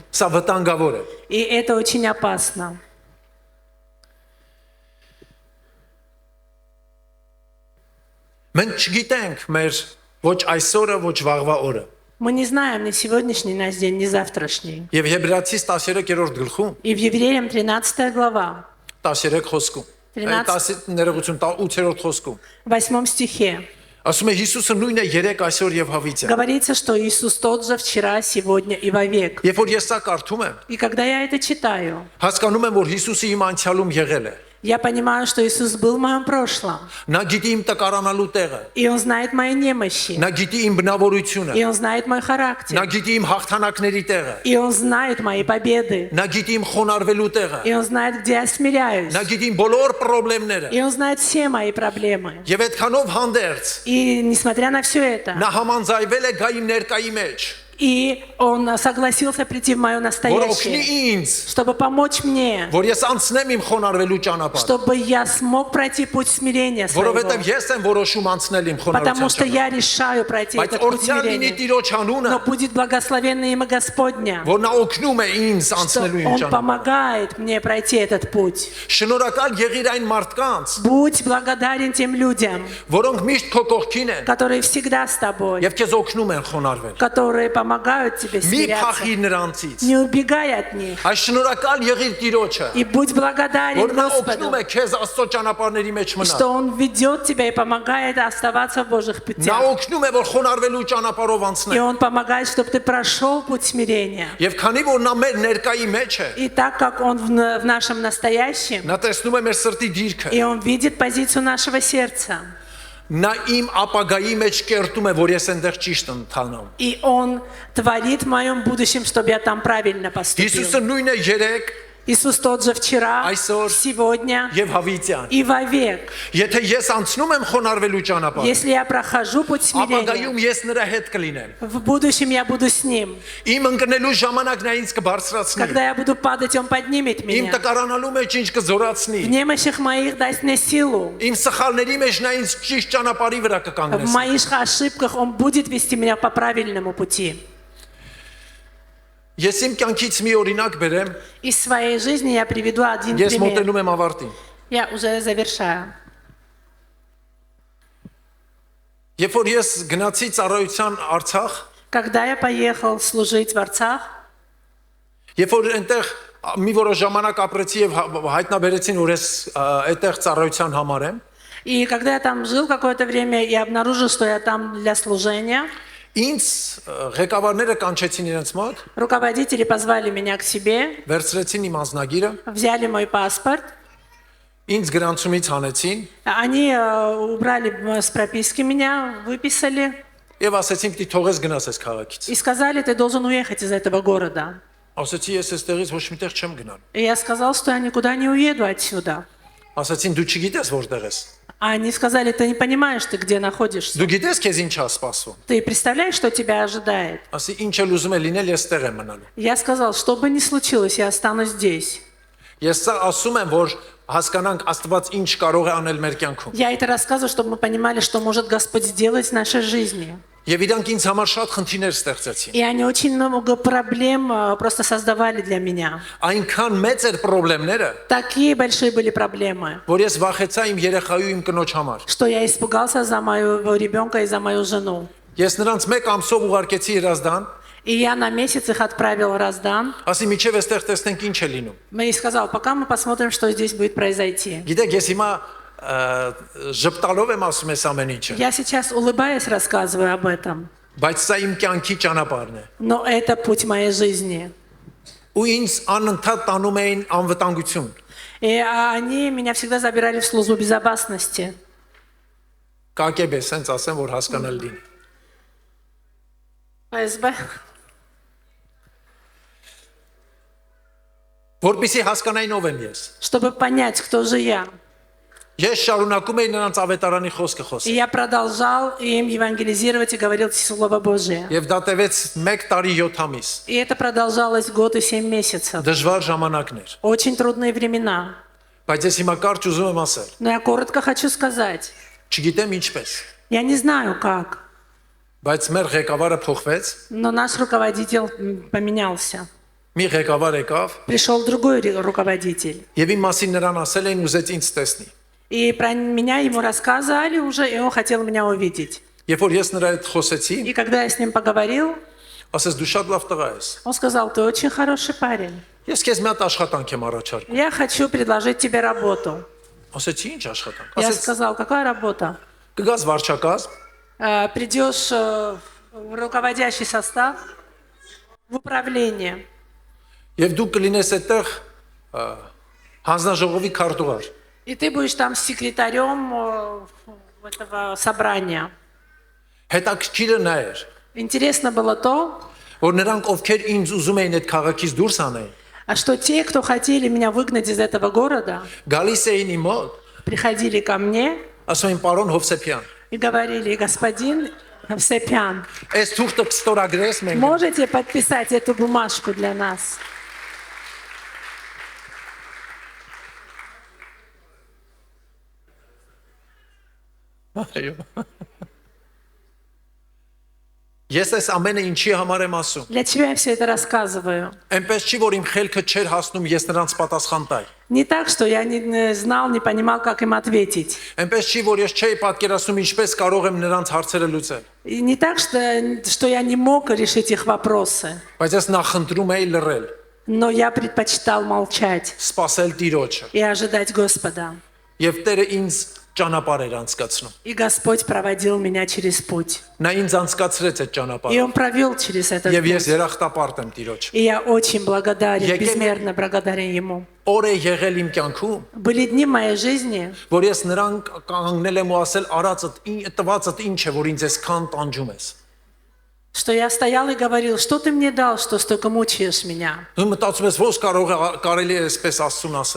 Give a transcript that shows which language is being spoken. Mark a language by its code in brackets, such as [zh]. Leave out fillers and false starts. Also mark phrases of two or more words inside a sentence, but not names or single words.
[hy] Սա վտանգավոր է։ [ru] И это очень опасно. [hy] Մենք չգիտենք մեր ոչ այսօրը, ոչ վաղվա օրը։ [ru] Мы не знаем ни сегодняшний наш день, ни завтрашний. [hy] Եվ Եբրայեցիս 13-րդ գլխում, [ru] И в Евреям 13 глава, [hy] 13 խոսքում, [ru] 13 [hy] ներողություն 8-րդ խոսքում, [ru] в 8 стихе [hy] ասում է Հիսուսը նույնն է երեք այսօր եւ հավիցը։ [ru] говорится, что Иисус тот же вчера, сегодня и вовек. [hy] Երբ որ ես սա կարդում եմ, [ru] И когда я это читаю, [hy] հասկանում եմ, որ Հիսուսը իմ անցյալում եղել է։ [ru] я понимаю, что Иисус был в моем прошлом. [hy] Նա գիտի իմ տկարանալու տեղը, [ru] И Он знает мои немощи. [hy] նա գիտի իմ բնավորությունը, [ru] И Он знает мой [hy] նա [ru] характер. [hy] գիտի իմ հաղթանակների տեղը, [ru] И Он знает мои победы. [hy] նա գիտի իմ խոնարհվելու տեղը, [ru] И Он знает, где я смиряюсь. [hy] նա գիտի իմ բոլոր խնդիրները։ [ru] И Он знает все мои проблемы. [hy] Եվ այդքանով հանդերձ [ru] И несмотря на все это, [hy] նա համանձայվել է գա իմ ներկայի մեջ, [ru] и Он согласился прийти в мое [hy] որ օգնի [ru] настоящее, [hy] ինձ, [ru] чтобы помочь мне, [hy] որ ես անցնեմ իմ խոնարհվելու ճանապարհը, [ru] чтобы я смог пройти путь смирения своего. [hy] որովհետև ես եմ որոշում անցնել իմ [ru] Потому что [hy] խոնարհության ճանապարհը։ [ru] я решаю пройти [hy] Բայց [ru] этот путь [hy] օրցյալ լինի [ru] смирения. [hy] Տիրոջ անունը, [ru] Но будет благословенно имя Господня, [hy] որ նա օգնում է ինձ [ru] что [hy] անցնելու իմ [ru] Он [hy] ճանապարհը։ [ru] помогает мне пройти этот путь. [hy] Շնորհակալ եղիր այն մարդկանց, [ru] Будь благодарен тем людям, [hy] որոնք միշտ քո կողքին են [ru] которые всегда с тобой, [hy] եւ քեզ օգնում են խոնարհվել։ [ru] которые помогают тебе [hy] Մի [ru] смиряться. [hy] փախիր նրանցից։ [ru] Не убегай от них. [hy] Այս շնորհակալ եղիր Տիրոջը, [ru] И будь благодарен [hy] որ նա [ru] Господу, [hy] օգնում է քեզ Աստծո ճանապարհների մեջ [ru] что [hy] մնալ։ [ru] Он ведет тебя и помогает оставаться в Божьих [hy] Նա [ru] путях. [hy] օգնում է որ խոնարհվելու ճանապարհով [ru] И [hy] անցնես։ [ru] Он помогает, чтобы ты прошел путь смирения. [hy] Եվ քանի որ նա մեր ներկայի մեջ է, [ru] И так как Он в нашем настоящем, [hy] նա տեսնում է մեր սրտի դիրքը, [ru] и Он видит позицию нашего сердца, [hy] նա իմ ապագայի մեջ կերտում է, որ ես այնտեղ ճիշտ ընթանամ։ [ru] и Он творит в моем будущем, чтобы я там правильно поступил. [hy] Հիսուսը նույնն է երեք [ru] Иисус тот же вчера, [hy] Այսօր [ru] сегодня [hy] եւ հավիտյան։ [ru] и вовек. [hy] Եթե ես անցնում եմ խոնարհվելու ճանապարհ, [ru] Если я прохожу путь смирения, [hy] ապագայում ես նրա հետ կլինեմ։ [ru] в будущем я буду с Ним. [hy] Իմ ընկնելու ժամանակ նա ինձ կբարձրացնի։ [ru] Когда я буду падать, Он поднимет [hy] Իմ [ru] меня. [hy] տկարանալու մեջ ինձ [ru] В [hy] կզորացնի։ [ru] немощах моих даст мне силу. [hy] Իմ սխալների մեջ նա ինձ ճիշտ ճանապարհի вրա [ru] В [hy] կկանգնեցնի։ [ru] моих ошибках Он будет вести меня по правильному пути. [hy] Ես իմ կյանքից մի օրինակ բերեմ, [ru] Из своей жизни я приведу один [hy] ես [ru] пример. [hy] մոտենում եմ ավարտին։ [ru] Я уже завершаю. [hy] Երբ որ ես գնացի ծառայության Արցախ, [ru] Когда я поехал служить в Арцах, [hy] երբ որ այնտեղ մի որոշ ժամանակ ապրեցի եւ հայտնաբերեցին, որ ես այդտեղ ծառայության համար եմ, [ru] и когда я там жил какое-то время, я обнаружил, что я там для служения. [hy] ինձ ղեկավարները կանչեցին իրենց մոտ, [ru] Руководители позвали меня к себе, [hy] վերցրեցին իմ անձնագիրը, [ru] взяли мой паспорт. [hy] ինձ գրանցումից հանեցին [ru] Они убрали с прописки меня, выписали [hy] եւ ասեցին՝ «Պիտի թողես գնաս այս քաղաքից»։ [ru] и сказали, ты должен уехать из этого города. [hy] Ասեցի՝ «Ես այստեղից ոչ միտեղ չեմ գնալ»։ [ru] И я сказал, что я никуда не уеду отсюда. [hy] Ասեցին՝ «Դու չգիտես որտեղ ես»։ [ru] А они сказали, ты не понимаешь, ты где находишься. [hy] Դու գիտես քեզ ինչ է սպասվում։ [ru] Ты представляешь, что тебя ожидает? [hy] Ասի ինչ էլ ուզում է լինել, ես ստեղ եմ մնալու։ [ru] Я сказал, что бы ни случилось, я останусь здесь. [hy] Ես սա ասում եմ, որ հասկանանք Աստված ինչ կարող է անել մեր կյանքում։ [ru] Я это рассказываю, чтобы мы понимали, что может Господь сделать в нашей жизни. [hy] Եվ իրանք ինձ համար շատ խնդիրներ ստեղծեցին։ [ru] И они очень много проблем просто создавали для меня. [hy] Այնքան մեծ էր խնդիրները, [ru] Такие большие были проблемы, [hy] որ ես վախեցա իմ երեխայի ու իմ կնոջ համար։ [ru] что я испугался за моего ребенка и за мою жену. [hy] Ես նրանց մեկ ամսով ուղարկեցի Երազդան, [ru] И я на месяц их отправил в Раздан. [hy] ասի միջև էստեղ տեսնենք ինչ է լինում։ [ru] И сказал, пока мы посмотрим, что здесь будет произойти. [hy] Գիտեք, ես հիմա ժպտալով եմ ասում ես ամեն ինչը, [ru] Я сейчас, улыбаясь, рассказываю об этом. [hy] բայց սա իմ կյանքի ճանապարհն է։ [ru] Но это путь моей жизни. [hy] Ու ինձ անընդհատ տանում էին անվտանգություն։ [ru] И они меня всегда забирали в службу безопасности. [hy] Կակեբ է, սենց ասեմ, որ հասկանալ լինի։ [ru] ФСБ. [hy] Որպեսզի հասկանային ով եմ ես։ [ru] Чтобы понять, кто же я. [hy] Ես շարունակում էի նրանց ավետարանի խոսքը [ru] И [hy] խոսել։ [ru] я продолжал им евангелизировать и говорил Слово Божие. [hy] Եվ դա տևեց 1 տարի 7 ամիս։ [ru] И это продолжалось год и 7 месяцев. [hy] Դժվար ժամանակներ։ [ru] Очень трудные времена. [hy] Բայց ես հիմա կարճ ուզում եմ ասել։ [ru] Но я коротко хочу сказать. [hy] Չգիտեմ ինչպես, [ru] Я не знаю, как, [hy] բայց մեր ղեկավարը փոխվեց, [ru] но наш руководитель поменялся. [hy] մի ղեկավար եկավ, [ru] Пришел другой руководитель. [hy] եւ իմ մասին նրան ասել էին ուզեց ինձ տեսնի։ [ru] И про меня ему рассказали уже, и он хотел меня увидеть. [hy] Երբ որ ես նրա հետ խոսեցի, [ru] И когда я с ним поговорил, [hy] ասես դու շատ լավ տղա ես։ [ru] он сказал, ты очень хороший парень. [hy] Ես քեզ մի հատ աշխատանք եմ առաջարկում։ [ru] Я хочу предложить тебе работу. [hy] Ասեցի ինչ աշխատանք։ [ru] Я [hy] Ասեց [ru] сказал, какая работа? [hy] կգաս վարչակազմ, [ru] Придешь в руководящий состав, в управление. [hy] եւ դու կլինես այդտեղ հանձնաժողովի քարտուղար։ [ru] И ты будешь там секретарем этого собрания. [hy] Հետաքրքիրը նա էր, [ru] Интересно было то, [hy] որ նրանք ովքեր ինձ ուզում էին այդ քաղաքից դուրս անեն, [ru] что те, кто хотели меня выгнать из этого города, [hy] գալիս էին իմ մոտ, [ru] приходили ко мне [hy] ասում էին պարոն Հովսեփյան, [ru] и говорили, господин Евсепян, [hy] այս թուղթը կստորագրես մենք։ [ru] можете подписать эту бумажку для нас? [hy] Այո։ Ես այս ամենը ինչի համար եմ ասում։ [ru] Для чего я все это рассказываю? [hy] Այնպես չի որ իմ խելքը չէր հասնում ես նրանց պատասխան տալ։ [ru] Не так, что я не знал, не понимал, как им ответить. [hy] Այնպես չի որ ես չէի պատկերացնում ինչպես կարող եմ նրանց հարցերը լուծել։ [ru] И не так, что я не мог решить их вопросы. [hy] Բայց ես նախընտրում էի լռել, [ru] Но я предпочитал молчать [hy] սпасել Տիրոջը։ [ru] и ожидать Господа. [hy] Եվ Տերը ինձ ճանապարհ էր անցկացնում։ [ru] И Господь проводил меня через путь. [hy] Նա ինձ անցկացրեց այդ [ru] И [hy] ճանապարհը։ [ru] Он провел через этот [hy] Եվ ես [ru] путь. [hy] երախտապարտ եմ Տիրոջ։ [ru] И я очень благодарен, [hy] Եկել- [ru] безмерно благодарен Ему. [hy] Օր է եղել իմ կյանքում, [ru] Были дни в моей жизни, [hy] որ ես նրան կանգնել եմ ու ասել արածդ տվածդ ինչ է, որ ինձ այսքան տանջում ես։ [ru] что я стоял и говорил, что ты мне дал, что столько мучаешь меня. [hy] Դու մտածում ես ո՞ս կարելի է այսպես Աստծուն ասել։